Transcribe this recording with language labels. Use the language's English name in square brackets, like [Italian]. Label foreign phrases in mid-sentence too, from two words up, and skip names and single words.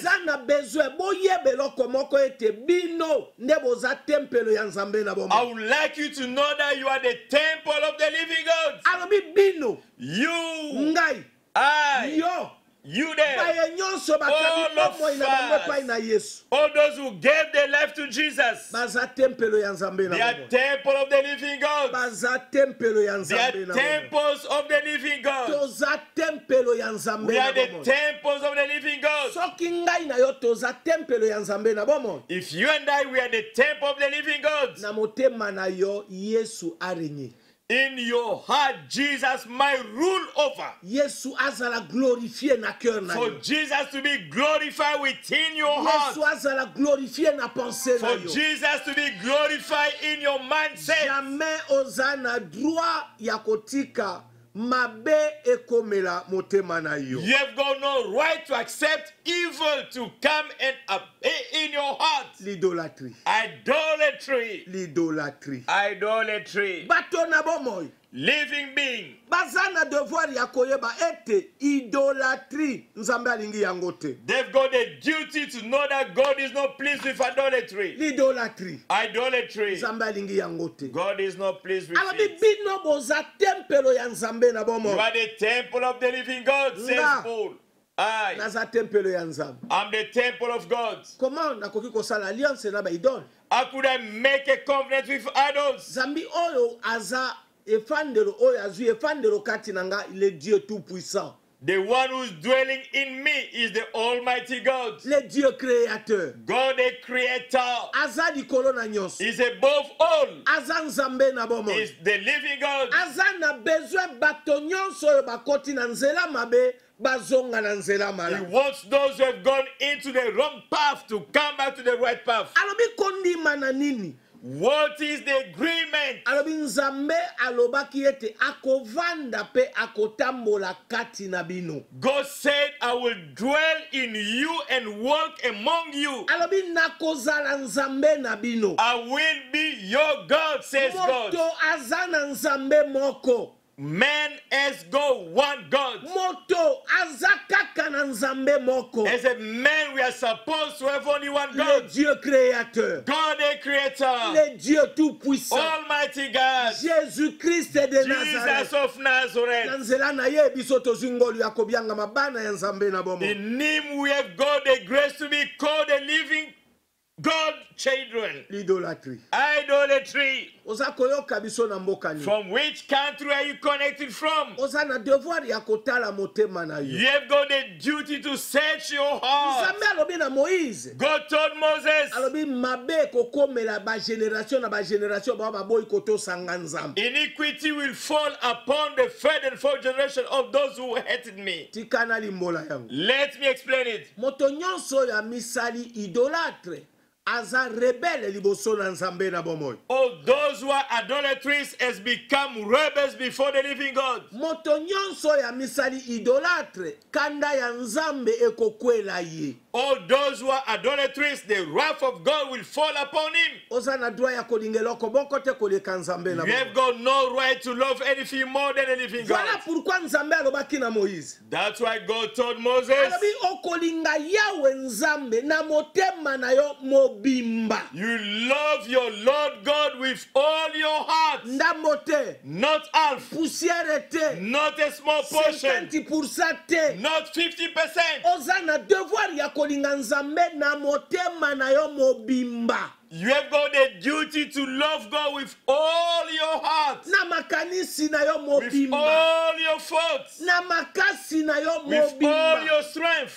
[Lingala] naza na besoin boyeba eloko moko ete bino nde boza tempelo ya nzambe na [English] I [Lingala] bomo [English] would like you to know that you are the temple of the living God. [Lingala] alobi bino [English] You, [Lingala] ngai [English] I, [Lingala] yo [English] you there, [Lingala] baye nyonso bakabi [English] All of [Lingala] bomoi na bango [English] us. [Lingala] epai na yesu [English] all those who gave their life to Jesus, [Lingala] baza tempelo ya nzambe [English] they [Lingala] na [English] are [Lingala] bomo [English] temple of the living God. [Lingala] baza tempelo ya [English] They are [Lingala] nzambe na bomo [English] temples of the living God. [Lingala] toza tempelo ya nzambe [English] We [Lingala] na [English] are the [Lingala] bomo [English] temples of the living God. [Lingala] soki ngai na yo toza tempelo ya nzambe na bomo [English] If you and I, we are the temple of the living God. [Lingala] na motema na yo yesu arenye [English] In your heart, Jesus might rule over. [Lingala] yesu azala glorifie na cœur na [English] For [Lingala] yo [English] Jesus to be glorified within your [Lingala] yesu [English] heart. [Lingala] azala glorifie na pensée na [English] For [Lingala] yo [English] Jesus to be glorified in your mindset. [Lingala] jamais oza na droit ya kotika mabe ekomela motema na yo [English] You have got no right to accept evil to come and appear in your heart. [French] l'idolâtrie [English] Idolatry. [French] l'idolâtrie [English] Idolatry. [Lingala] bato na bomoi [English] Living being. [Lingala] baza na devoir ya koyeba ete idolâtrie nzambe alingi yango te [English] They've got a duty to know that God is not pleased with idolatry. [French] l'idolâtrie [English] Idolatry. [Lingala] nzambe alingi yango te [English] God is not pleased with [Lingala] alobi [English] it. [Lingala] bino boza tempelo ya nzambe na [English] You [Lingala] bomoi [English] are the temple of the living God, says [Lingala] Nga. [English] Paul. I [Lingala] naza tempelo ya nzambe [English] am the temple of God. [Lingala] comment nakoki kosala alliance na baidole [English] How could I make a covenant with idols? [Lingala] zambi oyo aza efandelo oyo azwi efandelo kati na nga [French] le dieu tout puissant [English] The one who's dwelling in me is the Almighty God. [French] le dieu créateur [English] God, the Creator, [Lingala] aza likolo na nyonso [English] is above all. [Lingala] aza nzambe na bomoi [English] Is the living God. [Lingala] aza na besoin bato nyonso oyo bakoti na nzela mabe bazonga na nzela [English] He [Lingala] malamu [English] wants those who have gone into the wrong path to come back to the right path. [Lingala] alobi kondima na nini [English] What is the agreement? [Lingala] alobi nzambe alobaki ete akovanda mpe akotambola kati na bino [English] God said, I will dwell in you and walk among you. [Lingala] alobi nakozala nzambe na bino [English] I will be your God, says God. [Lingala] moto aza na nzambe moko [English] Man has got one God. [Lingala] moto aza kaka na nzambe moko [English] As a man, we are supposed to have only one [French] le [English] God. [French] dieu créateur [English] God, the Creator, [French] le dieu tout puissant [English] Almighty God, [French] jésus christ de [English] Jesus nazareth of [Lingala] na [English] Nazareth. [Lingala] nzela na ye biso tozwi ngolu ya kobyanga mabana ya nzambe na bomo [English] In Him we have got the grace to be called the living God children. [French] l'idolâtrie [English] idolatry. [Lingala] oza koyoka biso na mboka nini. [English] From which country are you connected from? [Lingala] oza na devoir ya kotala motema na yo. [English] You have got a duty to search your heart. [Lingala] nzambe alobi na Moïse, [English] God told Moses, [Lingala] alobi mabe kokomela bagénération na bagénération bao baboyi kotosanga nzambe. [English] iniquity will fall upon the third and fourth generation of those who hated me. [Lingala] tikana limbola yango. [English] Let me explain it. [Lingala] moto nyonso ya misali idolâtre aza rebelle liboso na nzambe na bomoi. [English] All those who are idolatries has become rebels before the living God. [Lingala] moto nyonso ya misali idolâtre kanda ya nzambe ekokwela ye. [English] All those who are idolatries, the wrath of God will fall upon him. [Lingala] oza na droit ya kolingela okoboko te koleka nzambe na [English] You have got no right to love anything more than the living [French] voilà [English] God. [Lingala] pourquoi nzambe alobaki na Moïse, [English] That's why God told Moses, [Lingala] alobi okolinga yawe nzambe na motema na yo mobimba. [English] you love your Lord God with all your heart, [Lingala] ndambo te, [English] not half, [Lingala] poussière te, [English] not a small portion, [Lingala] 50% te. [English] not 50%. [Lingala] oza na devoir ya kolinga nzambe na motema na yo mobimba. [English] You have got a duty to love God with all your heart, [Lingala] na makanisi na yo [English] with [Lingala] mobimba, [English] all your thoughts, [Lingala] na makasi na yo [English] with all [Lingala] mobimba. [English] your strength.